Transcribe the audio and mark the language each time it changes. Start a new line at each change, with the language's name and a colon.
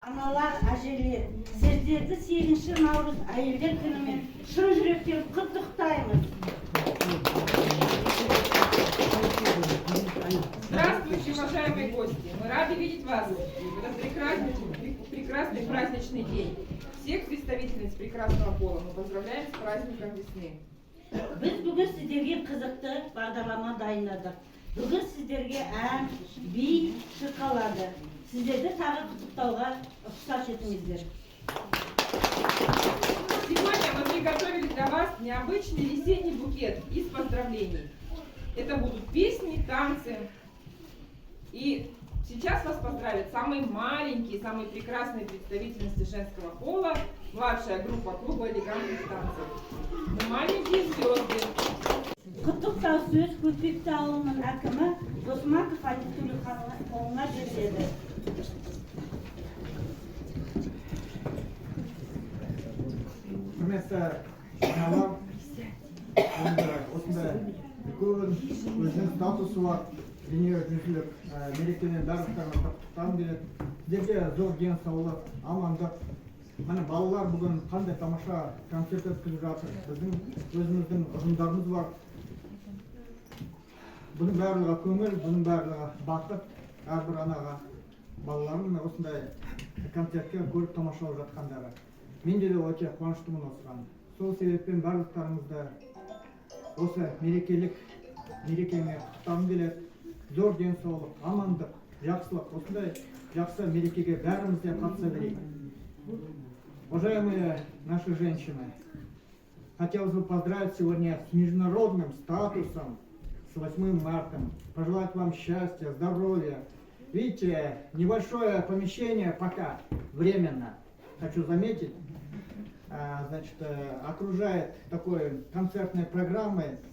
Kazakh: аналар, әжелер, сіздерді 8-ші наурыз әйелдер күнімен шын жүректен құттықтаймыз.
Russian: Здравствуйте, уважаемые гости! Мы рады видеть вас в этот прекрасный праздничный день. Всех представительниц прекрасного пола мы поздравляем с праздником весны.
Kazakh: Біз бүгін сіздерге қызықты бағдарлама дайындадық. Бүгін сіздерге ән, би шырқалады. Сіздерді тағы құттықтауға рұқсат етіңіздер.
Russian: Сегодня мы приготовили для вас необычный весенний букет из поздравлений. Это будут песни, танцы. И сейчас вас поздравят самые маленькие, самые прекрасные представительницы женского пола, младшая группа клуба элегантных танцев. Мы маленькие звезды.
Kazakh: Құттықтау сөз Көкпекті ауылының әкімі Досмаков Айнұр Төлеуханұлына беріледі. Құрметті аналар, осындай үлкен өзінің статусы бар дүниежүзілік мерекемен барлықтарына құттықтағым келеді. Сіздерге зор денсаулық, амандық. Міне балалар бүгін қандай тамаша концерт өткізіп жатыр. Біздің өзіміздің ұжымдарымыз бар. Бұның барлығы көңіл, бұның барлығы бақыт. Әрбір анаға балаларын осындай концертке көріп тамашалап жатқандары. Мен де өте қуаныштымын осыған. Сол себеппен барлықтарыңызды осы мерекемен құттықтағым келеді. Зор денсаулық, амандық, жақсылық. Осындай жақсы мерекеге бәріміз де қатыса берейік.
Russian: Уважаемые наши женщины, хотелось бы поздравить сегодня с международным статусом, с 8 марта. Пожелать вам счастья, здоровья. Видите, небольшое помещение пока временно, хочу заметить, значит, окружает такой концертной программой.